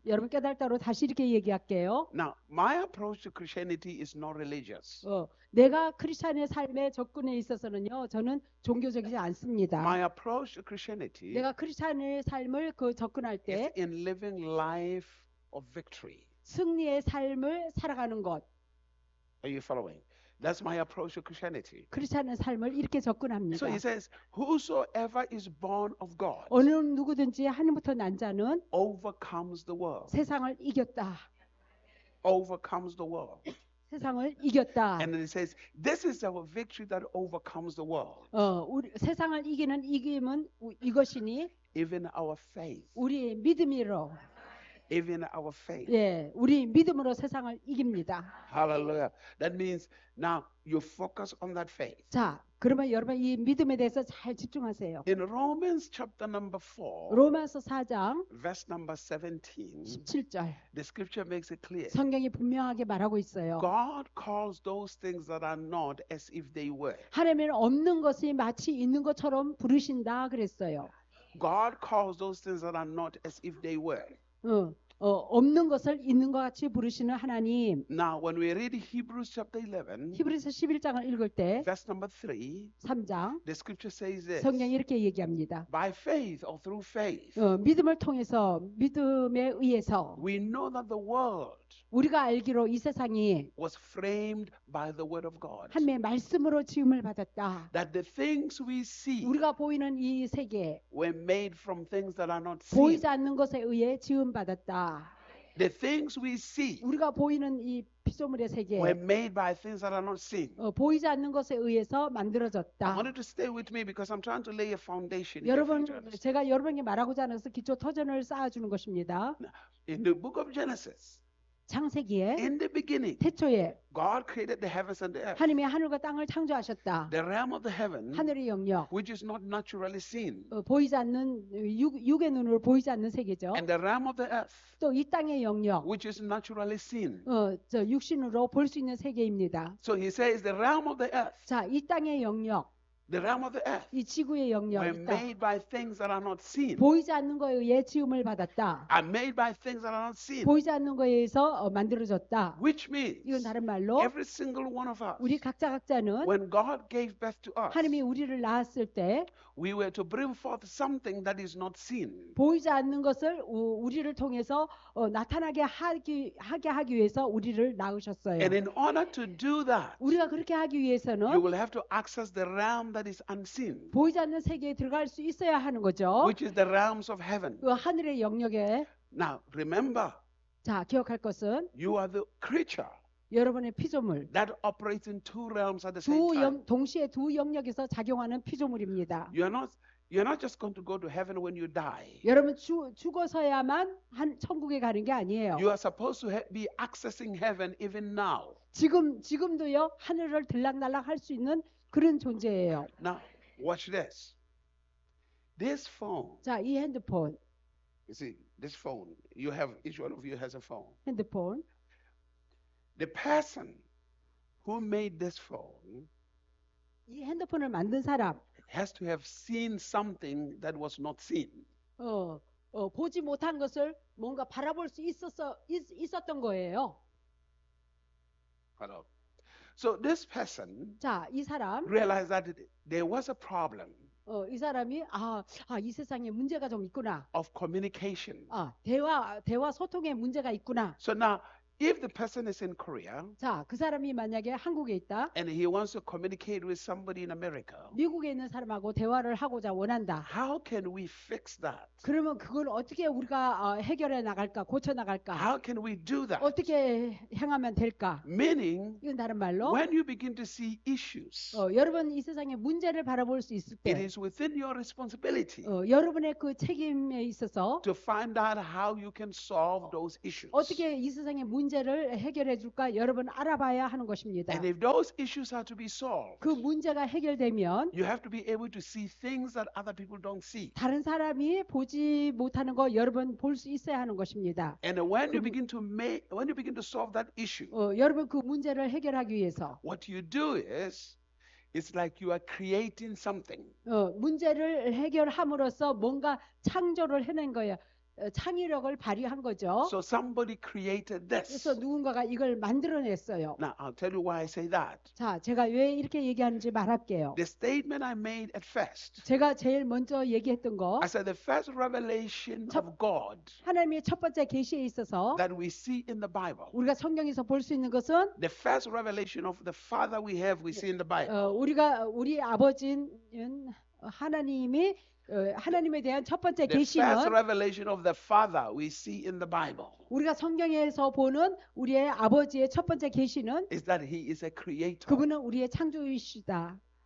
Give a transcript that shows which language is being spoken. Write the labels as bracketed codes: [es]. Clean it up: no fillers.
[ko] 여러분 깨달다로 다시 이렇게 얘기할게요. [en] Now, my approach to Christianity is not religious. [ko] 내가 크리스찬의 삶에 접근에 있어서는요, 저는 종교적이지 않습니다. [en] My approach to Christianity [ko] 내가 크리스찬의 삶을 접근할 [en] is [ko] 때 [en] in living life of victory. [ko] 승리의 삶을 살아가는 것, [en] Are you following? That's my approach to Christianity. [ko] 크리스찬의 삶을 이렇게 접근합니다. [en] So he says, whosoever is born of God [ko] 어느 누구든지 하나님부터 난 자는 [en] overcomes the world. [ko] 세상을 이겼다. [en] Overcomes the world. [ko] 세상을 이겼다. [en] And then it says, this is our victory that overcomes the world. [ko] 우리 세상을 이기는 이김은 이것이니 [en] Even our faith. [ko] 우리 믿음으로 [en] Even our faith. [ko] 예, 우리 믿음으로 세상을 이깁니다. [en] Hallelujah. That means now you focus on that faith. [ko] 자, 그러면 여러분 이 믿음에 대해서 잘 집중하세요. [en] In Romans chapter number 4, [ko] 로마서 4장 [en] verse number 17, [ko] 17절 [en] the scripture makes it clear. [ko] 성경이 분명하게 말하고 있어요. [en] God calls those things that are not as if they were. [ko] 하나님은 없는 것이 마치 있는 것처럼 부르신다 그랬어요. [en] God calls those things that are not as if they were. [ko] 없는 것을 있는 것 같이 부르시는 하나님. [en] Now, when we read Hebrews chapter 11, [ko] 히브리서 11장을 읽을 때 [en] verse number 3, [ko] 3장 [en] the scripture says this. [ko] 성경이 이렇게 얘기합니다. [en] By faith or through faith, [ko] 믿음을 통해서 믿음에 의해서 [en] we know that the world [ko] 우리가 알기로 이 세상이 [en] was framed by the word of God. [ko] 하나님의 말씀으로 지음을 받았다. [en] That the things we see [ko] 우리가 보이는 이 세계 [en] were made from things that are not seen. [ko] 보이지 않는 것에 의해 지음 받았다. [en] The things we see [ko] 우리가 보이는 이 피조물의 세계 [en] were made by things that are not seen. [ko] 보이지 않는 것에 의해서 [en] I [ko] 만들어졌다. [en] wanted to stay with me because I'm trying to lay a foundation. here for [ko] 여러분 [en] you to understand. [ko] 제가 여러분에게 말하고자 해서 기초 터전을 쌓아주는 것입니다. [en] In the book of Genesis, [ko] 창세기에 [en] In the beginning, [ko] 태초에 [en] God created the heavens and the earth. [ko] 하나님이 하늘과 땅을 창조하셨다. [en] The realm of the heaven, [ko] 하늘의 영역, [en] which is not naturally seen, [ko] 보이지 않는 육의 눈으로 보이지 않는 세계죠. [en] and the realm of the earth, [ko] 또 이 땅의 영역, [en] which is naturally seen. [ko] 저 육신으로 볼 수 있는 세계입니다. [en] So he says the realm of the earth, [ko] 자, 이 땅의 영역, [en] the realm of the earth, [ko] 이 지구의 영역, [en] were [ko] 이 땅, [en] made by things that are not seen, [ko] 보이지 않는 거에 의해 지음을 받았다. [en] are made by things that are not seen, [ko] 보이지 않는 거에 의해서 만들어졌다. [en] which means [ko] 이건 다른 말로 [en] every single one of us, [ko] 우리 각자는 [en] when God gave birth to us, [ko] 하나님이 우리를 낳았을 때 [en] we were to bring forth something that is not seen. [ko] 보이지 않는 것을 우리를 통해서 나타나게 하기 위해서 우리를 낳으셨어요. [en] And in order to do that, [ko] 우리가 그렇게 하기 [en] you [ko] 위해서는 [en] will have to access the realm that is unseen, [ko] 보이지 않는 세계에 들어갈 수 있어야 하는 거죠. [en] which is the realms of heaven. [ko] 그 하늘의 영역에 [en] Now, remember, [ko] 자 기억할 것은 [en] you are the creature [ko] 여러분의 피조물 [en] that operates in two realms at the same time. [ko] 동시에 두 영역에서 작용하는 피조물입니다. [en] You're not just going to go to heaven when you die. [ko] 여러분 죽어서야만 천국에 가는 게 아니에요. [en] You are supposed to be accessing heaven even now. [ko] 지금도요 하늘을 들락날락 할 수 있는 그런 존재예요. [en] Now, watch this. This phone, [ko] 자, 이 핸드폰, [en] you see, this phone, each one of you has a phone. [ko] 핸드폰. [en] The person who made this phone [ko] 이 핸드폰을 만든 사람, [en] has to have seen something that was not seen. [ko] 보지 못한 것을 뭔가 바라볼 수 있었던 거예요. [en] Hello. So this person [ko] 자, 이 사람, [en] realized that there was a problem [ko] 이 사람이 이 세상에 문제가 좀 있구나. [en] of communication. [ko] 대화 소통에 문제가 있구나. [en] So now, if the person is in Korea [ko] 자, 그 사람이 만약에 한국에 있다. [en] and he wants to communicate with somebody in America, [ko] 미국에 있는 사람하고 대화를 하고자 원한다. [en] how can we fix that? [ko] 그러면 그걸 어떻게 우리가 해결해 나갈까? 고쳐 나갈까? [en] How can we do that? [ko] 어떻게 행하면 될까? [en] Meaning, [ko] 이건 다른 말로 [en] when you begin to see issues, [ko] 여러분 이 세상에 문제를 바라볼 수 있을 [en] it [ko] 때 [en] is within your responsibility [ko] 여러분의 그 책임에 있어서 [en] to find out how you can solve those issues. [ko] 어떻게 이 세상의 문제를 해결해 줄까 여러분 알아봐야 하는 것입니다. [en] And if those issues are to be solved, [ko] 그 문제가 해결되면 [en] you have to be able to see things that other people don't see. [ko] 다른 사람이 보지 못하는 거 여러분 볼 수 있어야 하는 것입니다. [en] And when you begin to solve that issue, [ko] 여러분 그 문제를 해결하기 위해서 [en] what you do is, it's like you are creating something. [ko] 문제를 해결함으로써 뭔가 창조를 해낸 거예요. 창의력을 발휘한 거죠. [en] So somebody created this. [ko] 그래서 누군가가 이걸 만들어냈어요. [en] Now, I'll tell you why I say that. [ko] 자, 제가 왜 이렇게 얘기하는지 말할게요. [en] The statement I made at first, [ko] 제가 제일 먼저 얘기했던 거, [en] I said the first revelation [ko] 첫- [en] of God [ko] 하나님의 첫 번째 계시에 있어서 [en] that we see in the Bible, [ko] 우리가 성경에서 볼 수 있는 것은 [en] the first revelation of the Father we see in the Bible, [ko] 우리 아버지는 하나님이 하나님에 대한 첫 번째 [en] the first [ko] 계시는 [en] revelation of the Father we see in the Bible [ko] 우리가 성경에서 보는 우리의 아버지의 첫 번째 계시는 [en] is that He is a creator. [ko] 그분은 우리의 창조주이시다.